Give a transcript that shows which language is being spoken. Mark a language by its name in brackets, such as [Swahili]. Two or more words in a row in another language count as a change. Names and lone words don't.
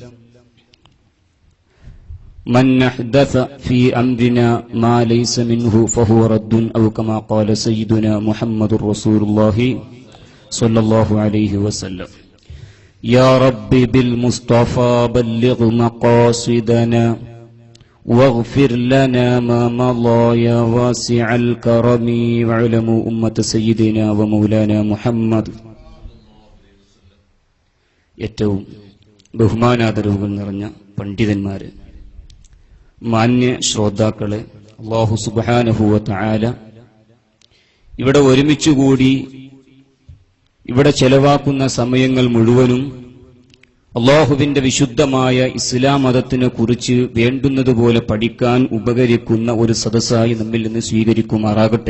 [Arabic] من أحدث في أمرنا ما ليس منه فهو رد أو كما قال سيدنا محمد رسول الله صلى الله عليه وسلم يا رب بالمصطفى بلغ مقاصدنا واغفر لنا ما مضى يا واسع الكرم واعلموا أمة سيدنا ومولانا محمد [Malayalam] ഏറ്റവും ബഹുമാനാദരവുകൾ നിറഞ്ഞ പണ്ഡിതന്മാരെ, മാന്യ ശ്രോതാക്കളെ, [Arabic] الله سبحانه وتعالى [Malayalam] ഇവിടെ ഒരുമിച്ചുകൂടി ഇവിടെ ചെലവാക്കുന്ന സമയങ്ങൾ മുഴുവനും അല്ലാഹുവിന്റെ വിശുദ്ധമായ ഇസ്ലാം മതത്തിനെ കുറിച്ച് വേണ്ടുന്നതുപോലെ പഠിക്കാൻ ഉപകരിക്കുന്ന ഒരു സദസ്സായി നമ്മിൽ നിന്ന് സ്വീകരിക്കുമാറാകട്ടെ.